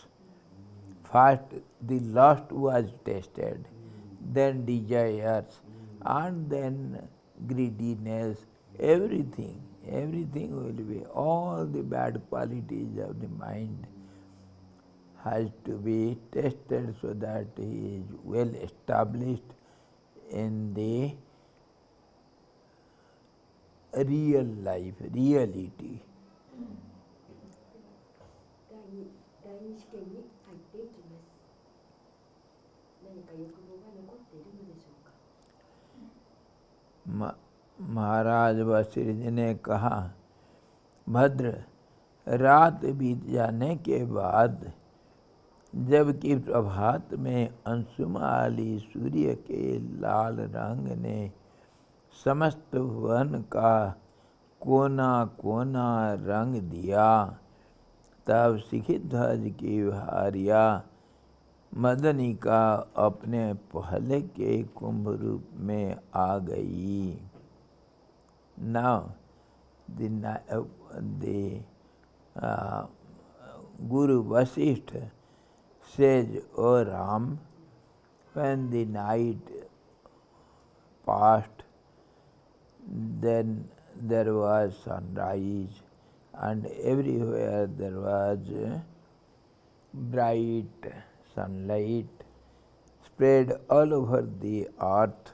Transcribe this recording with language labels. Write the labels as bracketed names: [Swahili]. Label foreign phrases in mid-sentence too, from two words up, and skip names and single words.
[English] First the lust was tested, then desires, and then greediness, everything will be, all the bad qualities of the mind has to be tested so that he is well established in the real life, reality. [Japanese] 第二試験に入っていきます。何か欲望が残っているのでしょうか。 [Hindi] महाराज वशिष्ठ जी ने कहा, भद्र, रात बीत जाने के बाद जबकि प्रभात में अंशुमाली सूर्य के लाल रंग ने समस्त वन का कोना कोना रंग दिया, तब सिखध्वज की भार्या मदनिका अपने पहले के कुंभ रूप में आ गई. [English] Now the Guru Vasistha says, O Ram, when the night passed, then there was sunrise, and everywhere there was bright sunlight spread all over the earth.